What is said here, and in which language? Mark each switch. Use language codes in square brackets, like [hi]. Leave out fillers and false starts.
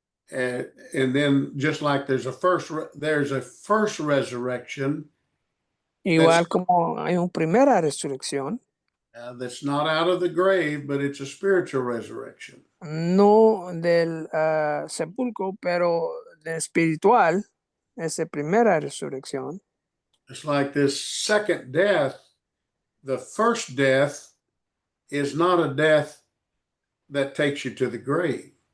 [en] And then just like there's a first resurrection. [es] Igual como hay una primera resurrección. [en] That's not out of the grave, but it's a spiritual resurrection. [es] No del sepulcro, pero de espiritual, esa primera resurrección. [en] It's like this second death. The first death is not a death that takes you to the grave.